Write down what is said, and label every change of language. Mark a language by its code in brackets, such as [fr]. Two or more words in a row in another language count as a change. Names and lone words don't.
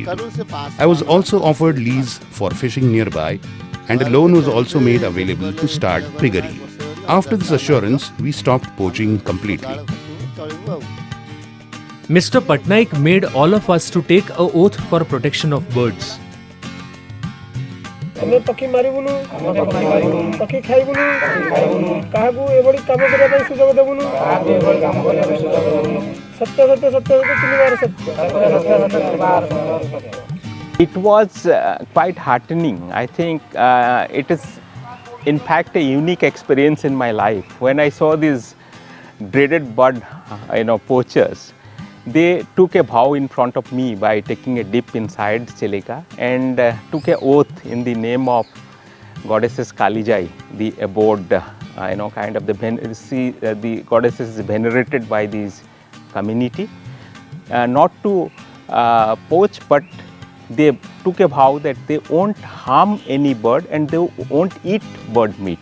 [en] I was also offered lease for fishing nearby, and a loan was also made available to start piggery. After this assurance, we stopped poaching completely. Mr. Patnaik made all of us to take an oath for protection of birds. [or] ଆମେ ପକ୍ଷୀ ମାରି ବୁଲୁ ପକ୍ଷୀ ଖାଇ ବୁଲୁ କାହାକୁ ଏଭଳି କାମ କରିବା ପାଇଁ ସୁଯୋଗ ଦେବୁନୁ ସତ୍ୟ ସତ୍ୟ ସତ୍ୟ ତିନିବାର ସତ୍ୟ। [en] It was quite heartening. I think it is in fact a unique experience in my life. When I saw these dreaded bird poachers, they took a vow in front of me by taking a dip inside Chilka and took an oath in the name of goddesses Kalijai, the abode, the goddesses venerated by this community, not to poach, but they took a vow that they won't harm any bird and they won't eat bird meat.